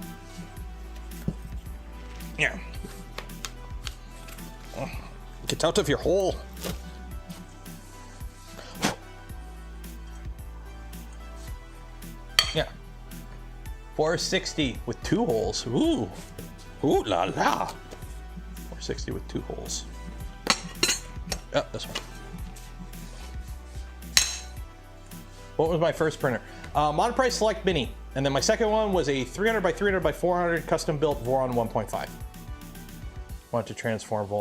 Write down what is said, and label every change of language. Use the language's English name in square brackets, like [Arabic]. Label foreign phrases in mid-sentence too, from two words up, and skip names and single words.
[English] Yeah. Get out of your hole. Yeah. 460 with 2 holes. Ooh. Ooh la la. 460 with 2 holes. Oh, this one. What was my first printer? Monoprice Select Mini. And then my second one was a 300 by 300 by 400 custom built Voron 1.5. Want to transform Vol.